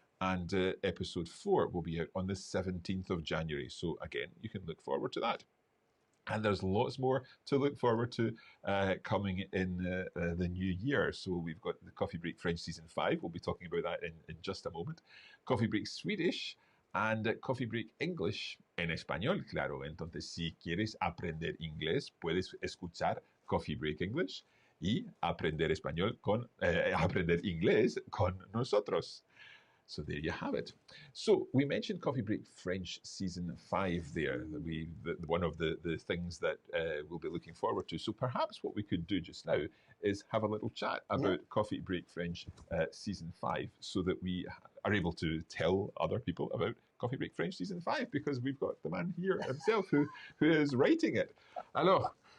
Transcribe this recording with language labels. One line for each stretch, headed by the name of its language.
English: And episode 4 will be out on the 17th of January. So again, you can look forward to that. And there's lots more to look forward to coming in the new year. So we've got the Coffee Break French Season 5. We'll be talking about that in just a moment. Coffee Break Swedish and Coffee Break English
Spanish: en español, claro. Entonces, si quieres aprender inglés, puedes escuchar Coffee Break English y aprender aprender inglés con nosotros.
English: So there you have it. So we mentioned Coffee Break French Season 5 there, one of the things that we'll be looking forward to. So perhaps what we could do just now is have a little chat about Coffee Break French Season 5, so that we are able to tell other people about Coffee Break French Season 5, because we've got the man here himself who is writing it. Alors,